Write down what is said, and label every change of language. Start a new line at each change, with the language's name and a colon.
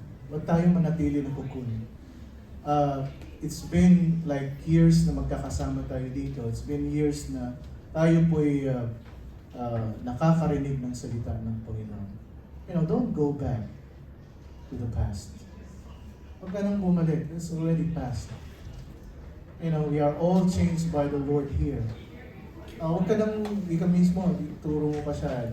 Filipino: Huwag tayo manatili ng cocoon.
English: It's been like years
Filipino: na magkakasama tayo dito.
English: It's been years
Filipino: na tayo po'y nakakarinig ng salita ng Panginoon.
English: You know, don't go back to the past.
Filipino: Huwag ka nang bumalik.
English: It's already past. You know, we are all changed by the Lord here.
Filipino: Huwag ka nang, di ka mismo, turo mo pa siya.